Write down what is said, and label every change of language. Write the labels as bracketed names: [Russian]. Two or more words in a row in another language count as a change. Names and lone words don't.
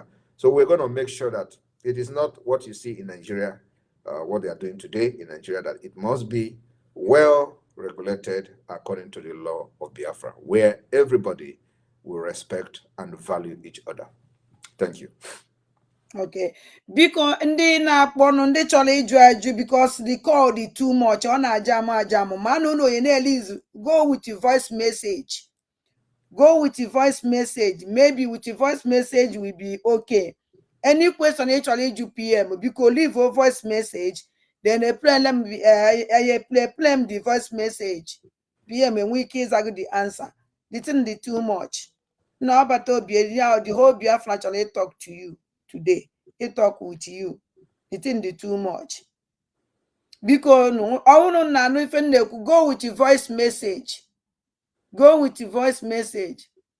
[English] So we're going to make sure that it is not what you see in Nigeria, what they are doing today in Nigeria, that it must be well regulated according to the law of Biafra, where everybody will respect and value each other. Thank you. [Igbo] Okay, biko ndị na-akpọnụ ndị chọrọ ịjụ ajụ [English] because the call [Igbo] dị [English] too much, [Igbo] ọ na-aja m mana unu onye na-elizu [English] go with your voice message. Go with your voice message. Maybe with your voice message will be okay. Any question you [Igbo] chọrọ ịjụ [English] PM, biko leave a voice message, then play the voice message. PM [Igbo] enwe ike ịza [English] the answer. The thing dị too much. No, but the whole Biafra chọrọ talk to you today. He talk with you. The thing dị too much. Because no, go with your voice message. Go with your voice message.